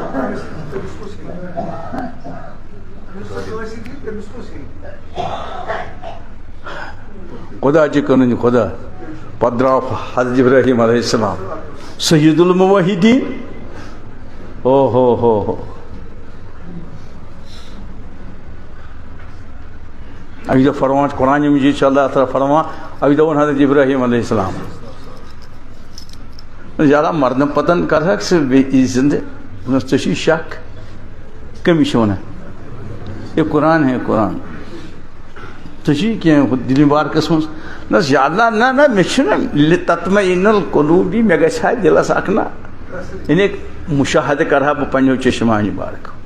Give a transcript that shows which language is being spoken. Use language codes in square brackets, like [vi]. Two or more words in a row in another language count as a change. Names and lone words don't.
[ks] خۄدا چھِ کٕنٕنۍ خۄدا پتہٕ درٛاو حضرت ابراہیٖم [ar] علیہ السلام سید الموحدیٖن [ks] ہو اَکہِ دۄہ فرمان قرآنِ مجیٖد چھُ اللہ تعالیٰ فرمان اَکہِ دۄہ ووٚن حضرت ابراہیٖم [ar] علیہ السلام [ks] زیادہ مرنہٕ پتہٕ کَرہکھ ژٕ بیٚیہِ زِندٕ ژےٚ چھُے شک کٔمِس چھِ وَنان [ur] یہ قرآن ہے [ks] قرآن ژےٚ چھُے کینٛہہ دِلہِ بارکَس منٛز نہ زیادہ نہ مےٚ چھُنہٕ تطمئن القلوٗب مےٚ گژھِ ہا دِلَس اکھ نہ یعنی مُشاہدٕ کَرٕ ہا بہٕ پنٛنیو چشمانہِ بارکو